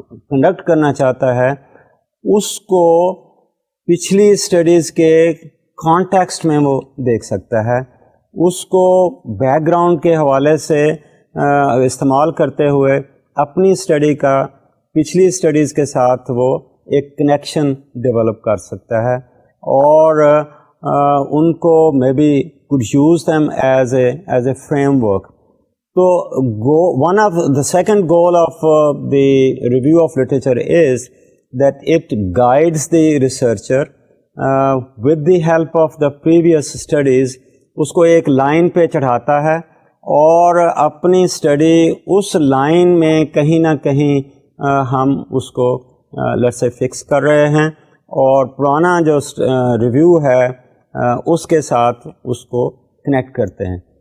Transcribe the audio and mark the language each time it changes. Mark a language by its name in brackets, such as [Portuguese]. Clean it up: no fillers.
[Urdu] Conduct کرنا چاہتا ہے، اس کو پچھلی اسٹڈیز کے کانٹیکسٹ میں وہ دیکھ سکتا ہے، اس کو بیک گراؤنڈ کے حوالے سے استعمال کرتے ہوئے اپنی اسٹڈی کا پچھلی اسٹڈیز کے ساتھ وہ ایک کنیکشن ڈیولپ کر سکتا ہے، اور ان کو [English] Maybe could use them as a framework. So one of the second goal of the review of literature is that it guides the researcher with the help of the previous studies. [Urdu] اس کو ایک line پہ چڑھاتا ہے اور اپنی study اس line میں کہیں نہ کہیں ہم اس کو [English] let's say [Urdu] فکس کر رہے ہیں، اور پرانا جو ریویو ہے اس کے ساتھ اس کو کنیکٹ کرتے ہیں.